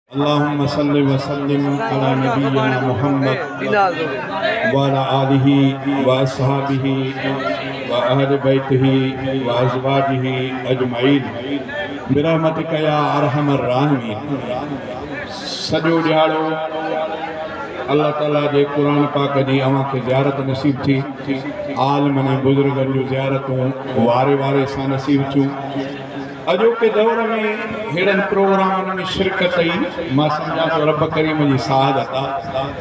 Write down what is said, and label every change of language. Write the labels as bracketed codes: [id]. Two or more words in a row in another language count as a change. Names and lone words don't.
[ar] اللهم صل وسلم على نبينا محمد وعلى آله وأصحابه وأهل بيته وأزواجه أجمعين برحمتك يا أرحم الراحمين. [sd] सॼो ॾियारो अल्लाह ताला जे क़ुरान पाक जी अवां खे ज़ियारत नसीब थी। आलिमनि ऐं बुज़ुर्गनि जूं ज़ियारतूं वारे वारे सां नसीब थियूं। अॼोके दौर में हेड़नि प्रोग्रामनि में शिरकत कई मां सम्झां थो रब करीम जी साहदत आहे।